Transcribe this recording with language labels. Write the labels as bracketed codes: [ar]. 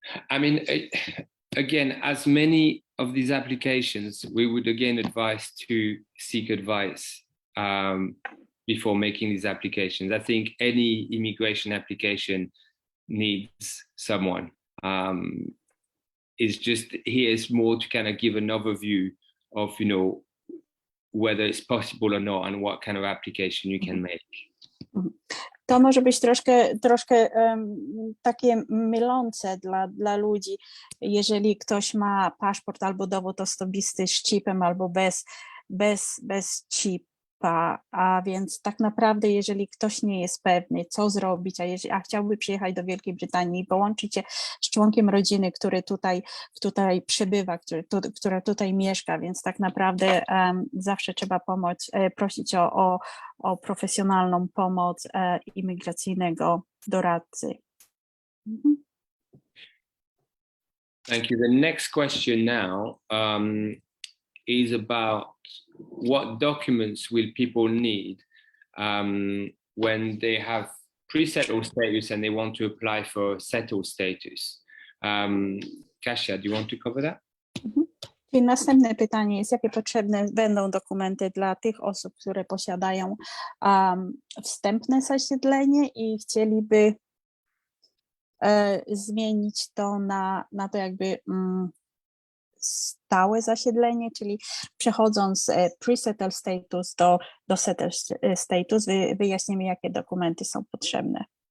[en] I mean, again, as many of these applications, we would again advise to seek advice before making these applications. I think any immigration application needs someone. It's just here's more to kind of give an overview of, you know, whether it's possible or not and what kind of application you can make. [pl] To może być troszkę takie mylące dla ludzi, jeżeli ktoś ma paszport albo dowód osobisty z chipem albo bez chipa, a więc tak naprawdę jeżeli ktoś nie jest pewny, co zrobić, a chciałby przyjechać do Wielkiej Brytanii i połączyć się z członkiem rodziny, który tutaj przebywa, która tutaj mieszka, więc tak naprawdę zawsze trzeba prosić o profesjonalną pomoc imigracyjnego doradcy. [en] Thank you. The next question now is about what documents will people need when they have pre-settled status and they want to apply for settled status. Kasia, do you want to cover that? [pl] I następne pytanie jest, jakie potrzebne będą dokumenty dla tych osób, które posiadają wstępne zasiedlenie i chcieliby zmienić to na to jakby stałe zasiedlenie, czyli przechodząc z pre-settled status do settled status, wyjaśnimy, jakie dokumenty są potrzebne.